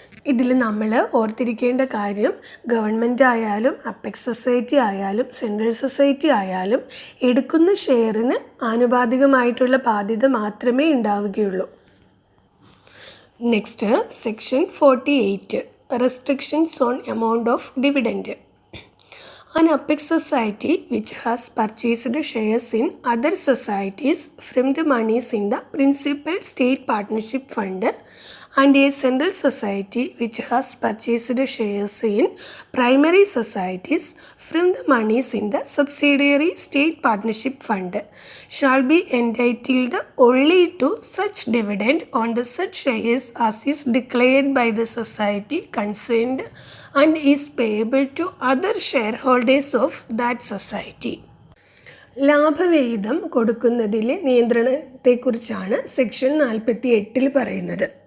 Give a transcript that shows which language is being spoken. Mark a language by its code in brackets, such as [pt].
[ml] ഇതിൽ നമ്മൾ ഓർത്തിരിക്കേണ്ട കാര്യം, ഗവൺമെൻറ് ആയാലും അപ്പെക്സ് സൊസൈറ്റി ആയാലും സെൻട്രൽ സൊസൈറ്റി ആയാലും എടുക്കുന്ന ഷെയറിന് ആനുപാതികമായിട്ടുള്ള ബാധ്യത മാത്രമേ ഉണ്ടാവുകയുള്ളൂ. [en] Next section 48, restrictions on amount of dividend. An apex society which has purchased shares in other societies from the monies in the principal state partnership fund and a central society which has purchased shares in primary societies from the monies in the subsidiary state partnership fund shall be entitled only to such dividend on the said shares as is declared by the society concerned and is payable to other shareholders of that society. [ml] ലാഭവിഹിതം കൊടുക്കുന്നതിലെ നിയന്ത്രണത്തെക്കുറിച്ചാണ് section 48 പറയുന്നത്.